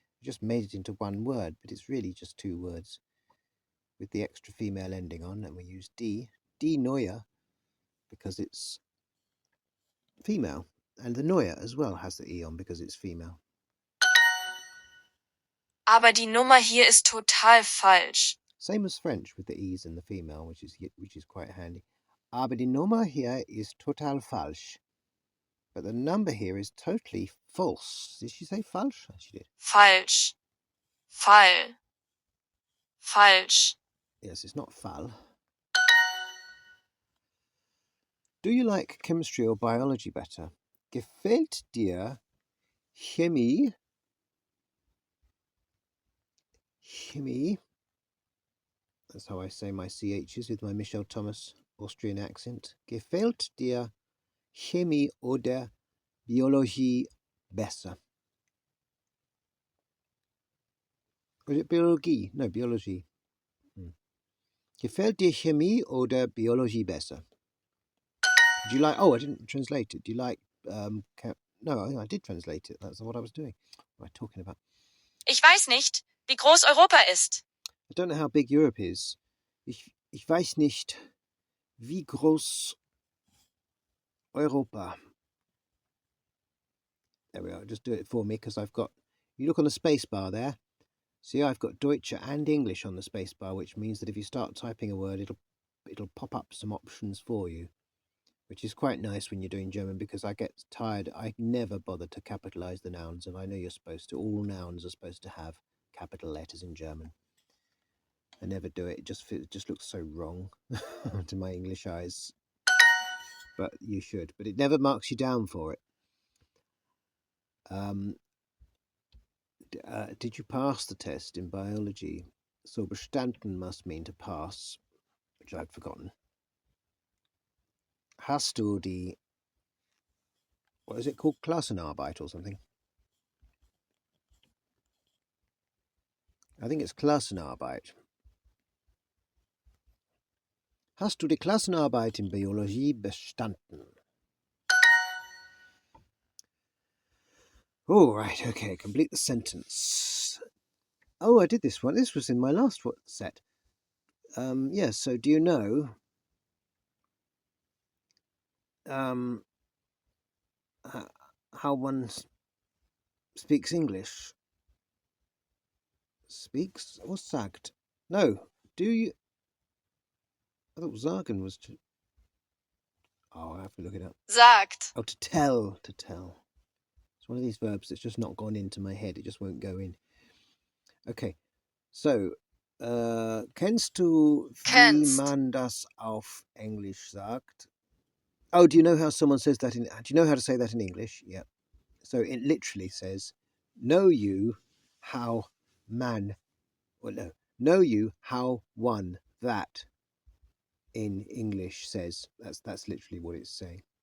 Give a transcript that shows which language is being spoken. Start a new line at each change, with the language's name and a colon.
English: We just made it into one word, but it's really just two words with the extra female ending on, and we use
German: die neue,
English: because it's female, and the neue as well has the e on because it's female.
German: Aber die Nummer hier ist total falsch.
English: Same as French with the e's and the female, which is quite handy.
German: Aber die Nummer hier ist total falsch.
English: But the number here is totally false. Did she say falsch? She did.
German: Falsch. Falsch.
English: Yes, it's not fall. Do you like chemistry or biology better?
German: Gefällt dir Chemie?
English: Chemie. That's how I say my CHs with my Michel Thomas Austrian accent.
German: Gefällt dir Chemie oder Biologie besser?
English: Or is it
German: Biologie? No, Biologie. Gefällt dir Chemie oder Biologie besser?
English: Do you like... Oh, I didn't translate it. Do you like... No, I did translate it. That's what I was doing. What am I talking about?
German: Ich weiß nicht, wie groß Europa ist.
English: I don't know how big Europe is.
German: Ich weiß nicht, wie groß Europa.
English: There we are. Just do it for me because I've got... You look on the space bar there. See, I've got Deutsche and English on the space bar, which means that if you start typing a word, it'll pop up some options for you, which is quite nice when you're doing German because I get tired. I never bother to capitalize the nouns, and I know you're supposed to. All nouns are supposed to have capital letters in German. I never do it. It just looks so wrong to my English eyes. But you should. But it never marks you down for it. Did you pass the test in biology? So bestanden must mean to pass, which I'd forgotten.
German: Hast du die...
English: What is it called? Klassenarbeit or something? I think it's Klassenarbeit.
German: Hast du die Klassenarbeit in Biologie bestanden?
English: Oh, right, okay, complete the sentence. Oh, I did this one. This was in my last set. Yes, so do you know how one speaks English? Speaks or sagt? No, do you... I thought sagen was to... Oh, I have to look it up.
German: Sagt.
English: Oh, to tell. It's one of these verbs that's just not gone into my head. It just won't go in.
German: Okay, so, kennst du, wie man das auf Englisch sagt?
English: Oh, do you know how someone says that in... Do you know how to say that in English? Yeah. So it literally says, know you how man... Well, no. Know you how one that in English says. That's literally what it's saying.